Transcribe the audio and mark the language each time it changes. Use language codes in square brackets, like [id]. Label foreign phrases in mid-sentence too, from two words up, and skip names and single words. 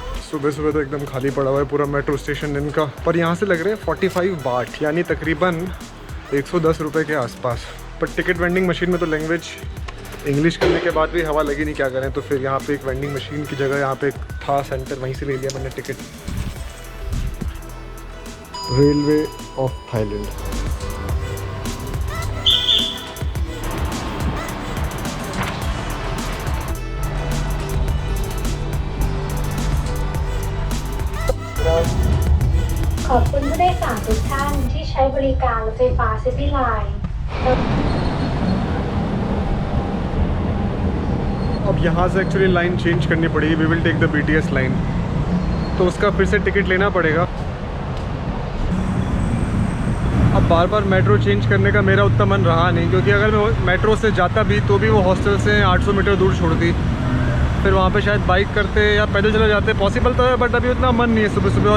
[hi] सुबह सुबह तो एकदम खाली पड़ा हुआ है पूरा [en] metro station [hi] इनका, पर यहाँ से लग रहे हैं 45 बाट यानी तकरीबन 110 रुपये के आसपास। पर [en] ticket vending machine [hi] में तो [en] language English [hi] करने के बाद भी हवा लगी नहीं, क्या करें। तो फिर यहाँ पे एक [en] vending machine [hi] की जगह यहाँ पे एक था सेंटर, वहीं से ले लिया मैंने टिकट। रेलवे ऑफ थाईलैंड। [th] ขอบคุณผู้โดยสารทุกท่านที่ใช้บริการรถไฟฟ้าซิตี้ไลน์ [hi] अब यहाँ से [en] actually line change [hi] करनी पड़ेगी, [en] we will take the BTS line, [hi] तो उसका फिर से टिकट लेना पड़ेगा। अब बार बार [en] metro change [hi] करने का मेरा उतना मन रहा नहीं, क्योंकि अगर मैं मेट्रो से जाता भी तो भी वो हॉस्टल से 800 मीटर दूर छोड़ती, फिर वहाँ पे शायद बाइक करते या पैदल चले जाते, पॉसिबल तो है बट अभी उतना मन नहीं है सुबह सुबह।